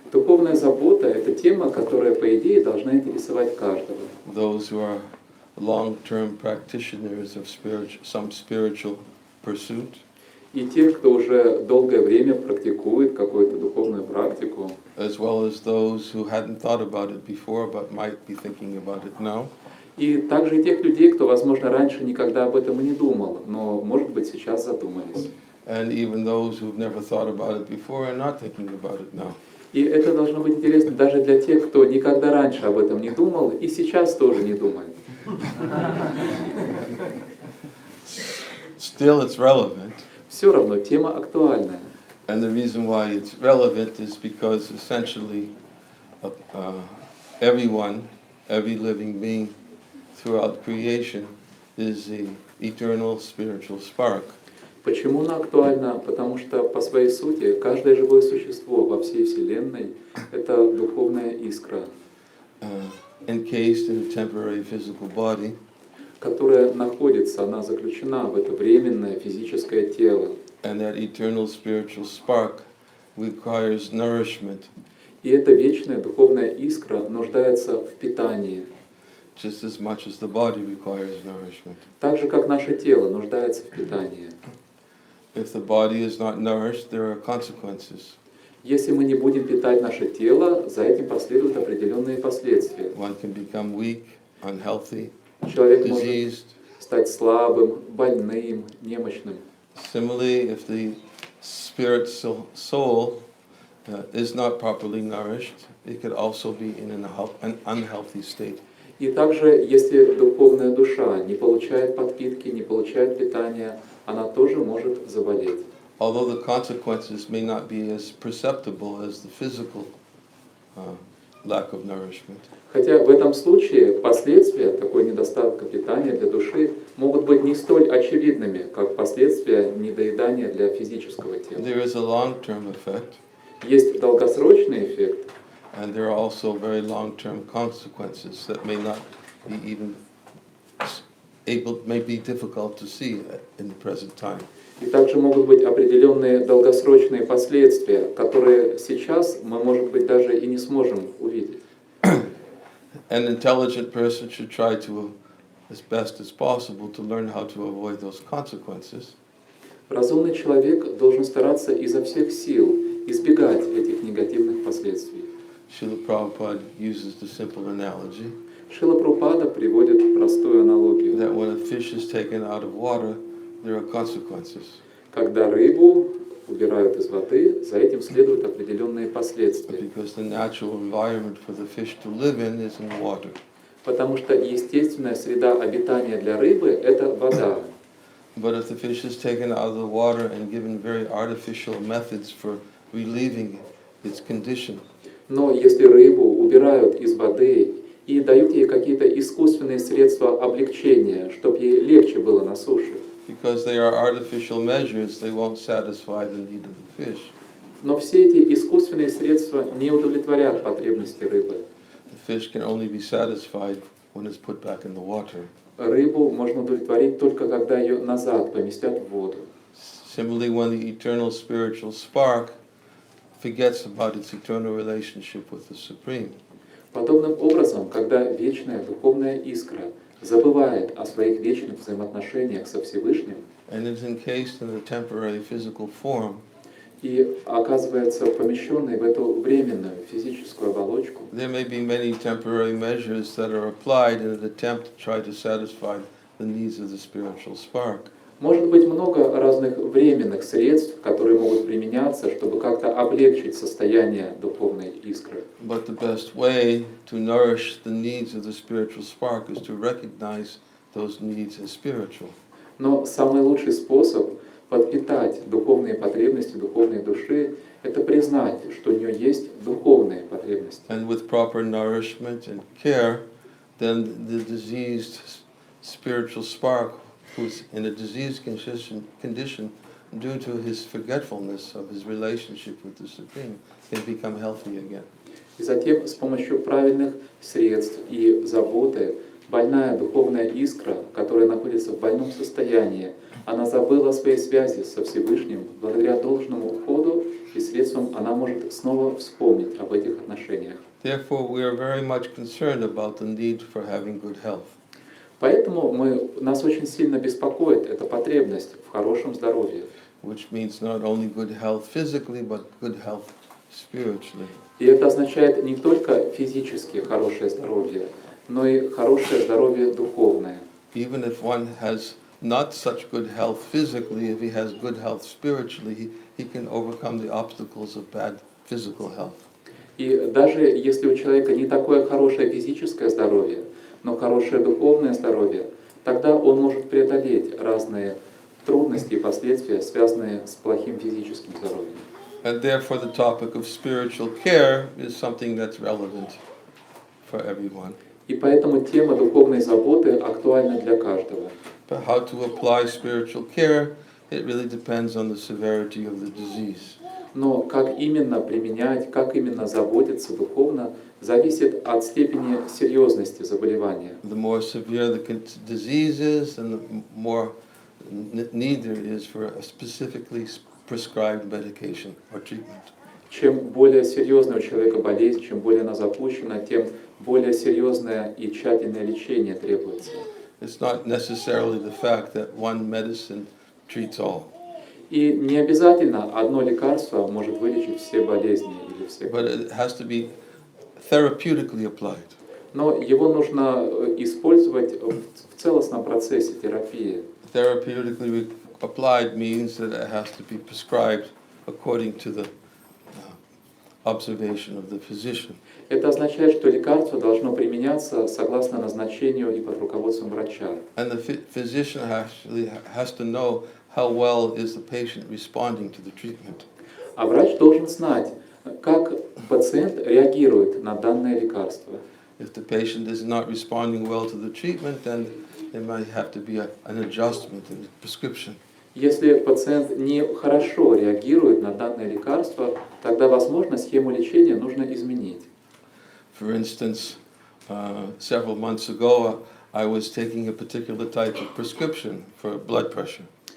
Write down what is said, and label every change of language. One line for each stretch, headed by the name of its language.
Russian: Духовная забота – это тема, которая, по идее, должна интересовать каждого.
English: Those who are long-term practitioners of some spiritual pursuit.
Russian: И тех, кто уже долгое время практикует какую-то духовную практику.
English: As well as those who hadn't thought about it before, but might be thinking about it now.
Russian: И также и тех людей, кто, возможно, раньше никогда об этом и не думал, но, может быть, сейчас задумались.
English: And even those who've never thought about it before and not thinking about it now.
Russian: И это должно быть интересно даже для тех, кто никогда раньше об этом не думал и сейчас тоже не думает.
English: Still, it's relevant.
Russian: Все равно тема актуальная.
English: And the reason why it's relevant is because essentially everyone, every living being throughout creation is the eternal spiritual spark.
Russian: Почему она актуальна? Потому что по своей сути каждое живое существо во всей Вселенной – это духовная искра,
English: Encased in a temporary physical body,
Russian: которая находится, она заключена в это временное физическое тело.
English: and that eternal spiritual spark requires nourishment,
Russian: И эта вечная духовная искра нуждается в питании,
English: just as much as the body requires nourishment.
Russian: так же, как наше тело нуждается в питании.
English: If the body is not nourished, there are consequences.
Russian: Если мы не будем питать наше тело, за этим последуют определенные последствия.
English: One can become weak, unhealthy,
Russian: Человек может
English: diseased.
Russian: стать слабым, больным, немощным.
English: Similarly, if the spirit soul is not properly nourished, it could also be in an unhealthy state.
Russian: И также, если духовная душа не получает подпитки, не получает питания, она тоже может заболеть.
English: Although the consequences may not be as perceptible as the physical lack of nourishment.
Russian: Хотя в этом случае последствия такой недостатка питания для души могут быть не столь очевидными, как последствия недоедания для физического тела.
English: There is a long-term effect,
Russian: Есть долгосрочный эффект,
English: and there are also very long-term consequences that may not be even may be difficult to see in the present time.
Russian: и также могут быть определенные долгосрочные последствия, которые сейчас мы, может быть, даже и не сможем увидеть.
English: An intelligent person should try to, as best as possible, to learn how to avoid those consequences.
Russian: Разумный человек должен стараться изо всех сил избегать этих негативных последствий.
English: Srila Prabhupada uses the simple analogy
Russian: Шрила Прабхупада приводит простую аналогию.
English: that when a fish is taken out of water, there are consequences.
Russian: Когда рыбу убирают из воды, за этим следуют определенные последствия.
English: Because the natural environment for the fish to live in is in water.
Russian: Потому что естественная среда обитания для рыбы – это вода.
English: But if the fish is taken out of the water and given very artificial methods for relieving its condition,
Russian: Но если рыбу убирают из воды и дают ей какие-то искусственные средства облегчения, чтобы ей легче было на суше,
English: because they are artificial measures, they won't satisfy the need of the fish.
Russian: но все эти искусственные средства не удовлетворят потребности рыбы.
English: The fish can only be satisfied when it's put back in the water.
Russian: Рыбу можно удовлетворить только когда ее назад поместят в воду.
English: Similarly, when the eternal spiritual spark forgets about its eternal relationship with the Supreme,
Russian: Подобным образом, когда вечная духовная искра забывает о своих вечных взаимоотношениях со Всевышним
English: and is encased in a temporary physical form,
Russian: и оказывается помещенной в эту временную физическую оболочку,
English: there may be many temporary measures that are applied in an attempt to try to satisfy the needs of the spiritual spark.
Russian: может быть много разных временных средств, которые могут применяться, чтобы как-то облегчить состояние духовной искры.
English: But the best way to nourish the needs of the spiritual spark is to recognize those needs as spiritual.
Russian: Но самый лучший способ подпитать духовные потребности духовной души – это признать, что у нее есть духовные потребности.
English: And with proper nourishment and care, then the diseased spiritual spark, who's in a diseased condition due to his forgetfulness of his relationship with the Supreme, can become healthy again.
Russian: И затем с помощью правильных средств и заботы больная духовная искра, которая находится в больном состоянии, она забыла о своей связи со Всевышним благодаря должному уходу и средствам посредством она может снова вспомнить об этих отношениях.
English: Therefore, we are very much concerned about the need for having good health.
Russian: Поэтому нас очень сильно беспокоит эта потребность в хорошем здоровье.
English: Which means not only good health physically, but good health spiritually.
Russian: И это означает не только физически хорошее здоровье, но и хорошее здоровье духовное.
English: Even if one has not such good health physically, if he has good health spiritually, he can overcome the obstacles of bad physical health.
Russian: И даже если у человека не такое хорошее физическое здоровье, но хорошее духовное здоровье, тогда он может преодолеть разные трудности и последствия, связанные с плохим физическим здоровьем.
English: And therefore the topic of spiritual care is something that's relevant for everyone.
Russian: И поэтому тема духовной заботы актуальна для каждого.
English: But how to apply spiritual care, it really depends on the severity of the disease.
Russian: Но как именно применять, как именно заботиться духовно, зависит от степени серьезности заболевания.
English: The more severe the disease is, and the more need there is for a specifically prescribed medication or treatment.
Russian: Чем более серьезная у человека болезнь, чем более она запущена, тем более серьезное и тщательное лечение требуется.
English: It's not necessarily the fact that one medicine treats all.
Russian: И не обязательно одно лекарство может вылечить все болезни или все.
English: But it has to be therapeutically applied.
Russian: Но его нужно использовать в целостном процессе терапии.
English: Therapeutically applied means that it has to be prescribed according to the observation of the physician.
Russian: Это означает, что лекарство должно применяться согласно назначению и под руководством врача.
English: And the physician actually has to know how well is the patient responding to the treatment.
Russian: А врач должен знать, как пациент реагирует на данное лекарство.
English: If the patient is not responding well to the treatment, then there might have to be an adjustment in the prescription.
Russian: Если пациент не хорошо реагирует на данное лекарство, тогда, возможно, схему лечения нужно изменить.
English: For instance, several months ago, I was taking a particular type of prescription for blood pressure.